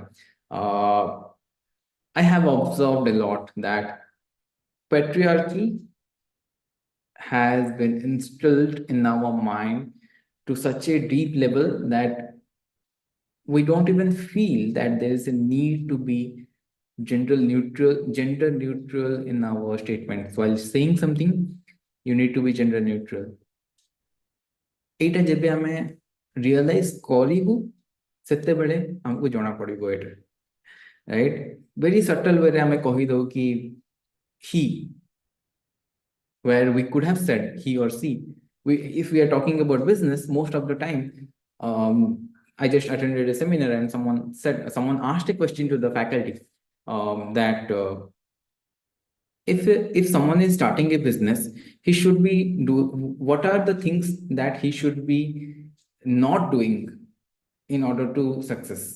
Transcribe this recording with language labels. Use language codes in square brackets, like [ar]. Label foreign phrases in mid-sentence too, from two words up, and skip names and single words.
[en] uh, I have observed a lot that patriarchy has been instilled in our mind to such a deep level that we don't even feel that there is a need to be gender neutral in our statements. While saying something, you need to be gender neutral. [or] ଏଇଟା ଯେବେ ଆମେ ରିଅଲାଇଜ କରିବୁ ସେତେବେଳେ ଆମକୁ ଜଣା ପଡିବ ଏଇଟା right? [en] Very subtle way [or] ଆମେ କହି ଦଉ କି [en] he, where we could have said he or she. If we are talking about business, most of the time, I just attended a seminar and someone asked a question to the faculty, that if someone is starting a business, he should be do what are the things that he should be not doing in order to success.